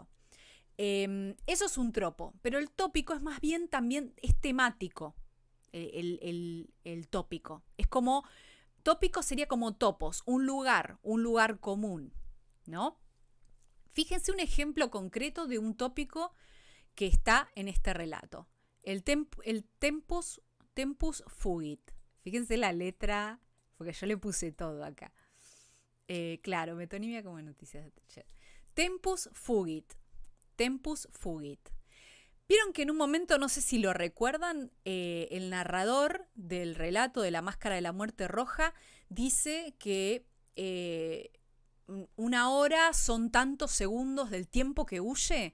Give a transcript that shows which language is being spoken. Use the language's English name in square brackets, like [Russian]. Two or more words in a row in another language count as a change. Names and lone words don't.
[Spanish] Eso es un tropo, pero el tópico es más bien también es temático. El tópico. Es como... Tópico sería como topos, un lugar común, ¿no? Fíjense un ejemplo concreto de un tópico que está en este relato. [Latin] El tempus fugit. [Spanish] Fíjense la letra, porque yo le puse todo acá. Claro, metonimia como noticias de ayer. [Latin] Tempus fugit. [Spanish] Vieron que en un momento, no sé si lo recuerdan, el narrador del relato de La Máscara de la Muerte Roja dice que 1 hora son tantos segundos del tiempo que huye.